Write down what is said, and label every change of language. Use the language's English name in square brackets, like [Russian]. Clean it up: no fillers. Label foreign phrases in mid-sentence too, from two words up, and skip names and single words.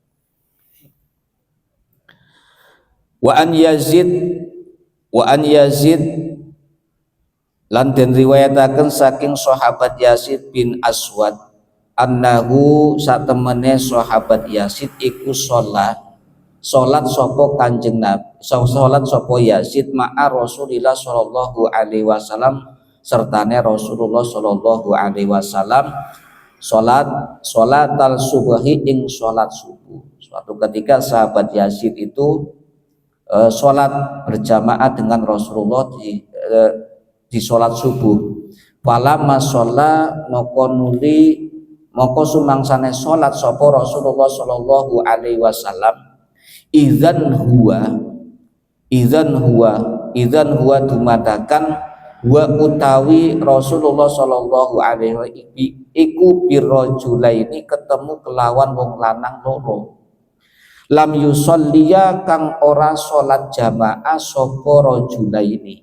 [Arabic] وعن [Javanese] Yazid lan den riwayataken saking sahabat Yazid bin Aswad annahu satemene sahabat Yazid iku salat sapa Kanjeng Nabi, salat sapa Yazid [Arabic] مع رسول الله صلى الله عليه وسلم [Javanese] sertane Rasulullah [Arabic] صلى الله عليه وسلم صلاة الصبح [Javanese] ing salat subuh. [Indonesian] Suatu ketika sahabat Yazid itu salat berjamaah dengan Rasulullah di sholat subuh. [Arabic] فلما صلى [Javanese] moko sumangsane sholat sapa Rasulullah [Arabic] صلى الله عليه وسلم إذا هو [Javanese] dumadakan wa utawi Rasulullah [Arabic] صلى الله عليه وسلم [Javanese] iku birrajulaini ketemu kelawan wong lanang loro [Arabic] لم يصليا [Javanese] kang ora sholat jamaah sapa rajulaini.